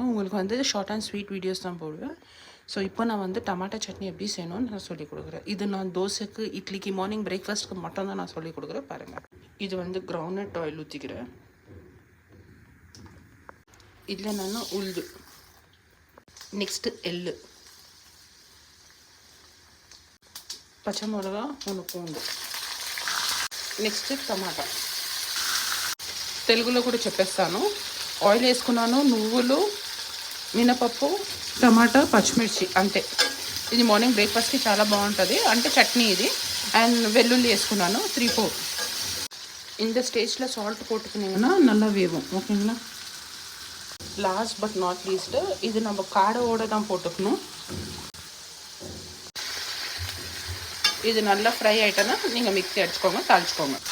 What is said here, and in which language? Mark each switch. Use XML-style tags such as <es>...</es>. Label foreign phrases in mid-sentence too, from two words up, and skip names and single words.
<ta>உங்களுக்கு வந்து</ta> <en>short and sweet videos</en> <ta>தான் போடுவேன். ஸோ இப்போ நான் வந்து டமாட்டோ சட்னி எப்படி செய்யணும்னு நான் சொல்லிக் கொடுக்குறேன். இது நான் தோசைக்கு, இட்லிக்கு,</ta> <en>morning breakfast</en> <ta>மட்டும் தான் நான் சொல்லிக் கொடுக்குறேன். பாருங்கள், இது வந்து</ta> <en>groundnut oil</en> <ta>ஊற்றிக்கிறேன். இதில் நான் உளுந்து, நெக்ஸ்ட்டு எள்ளு,</ta> <te>పచ్చి మిరప 3 పూండు, నెక్స్ట్ టమాటా. తెలుగులో కూడా చెప్పేస్తాను. ఆయిల్ వేసుకున్నాను, నువ్వులు, మినపప్పు, టమాటా, పచ్చిమిర్చి, అంతే. ఇది</te> <en>morning breakfast</en> <te>చాలా బాగుంటుంది, అంటే చట్నీ ఇది. అండ్ వెల్లుల్లి వేసుకున్నాను 3-4.</te> <ta>இந்த ஸ்டேஜில் சால்ட் போட்டுக்கினீங்கன்னா நல்லா வேகும். ஓகேங்களா?</ta> <en>last but not least,</en> <ta>இது நம்ம காடோடு தான் போட்டுக்கணும். இது நல்லா ஃப்ரை ஆகிட்டோன்னா நீங்கள் மிக்ஸி அடிச்சுக்கோங்க, தாளிச்சுக்கோங்க.</ta>